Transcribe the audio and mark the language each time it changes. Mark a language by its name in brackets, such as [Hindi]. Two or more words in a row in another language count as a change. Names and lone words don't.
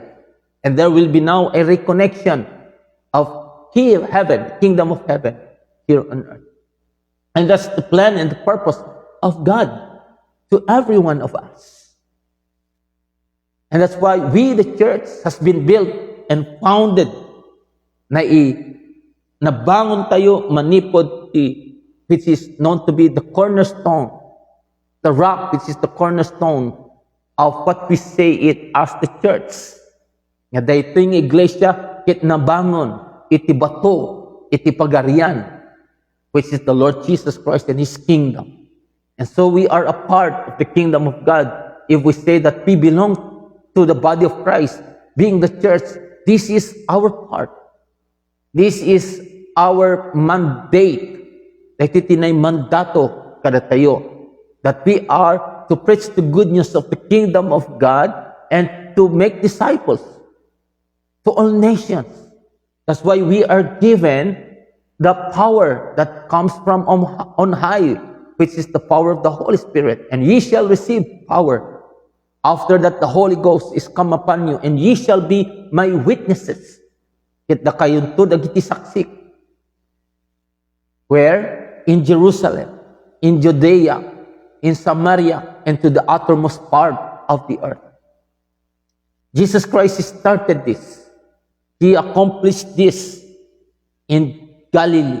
[English] And there will be now a reconnection of heaven, kingdom of heaven, here on earth. And that's the plan and the purpose of God to every one of us. And that's why we, the church, has been built and founded [Iloko] nabangon tayo manipod [English] which is known to be the cornerstone, the rock which is the cornerstone of what we say it as the church. [Iloko] Nga daytoy nga iglesia ket nabangon iti bato, iti pagarian, [English] which is the Lord Jesus Christ and His kingdom. And so we are a part of the kingdom of God if we say that we belong to the body of Christ, being the church, this is our part. This is our mandate. [Iloko] Iti tinay mandato kada tayo, [English] that we are to preach the good news of the kingdom of God and to make disciples to all nations. That's why we are given the power that comes from on high, which is the power of the Holy Spirit. And ye shall receive power. After that, the Holy Ghost is come upon you, and ye shall be my witnesses. [Iloko] Ket da kayon to dagiti saksi. [English] Where? In Jerusalem, in Judea, in Samaria, and to the uttermost part of the earth. Jesus Christ started this. He accomplished this in Galilee.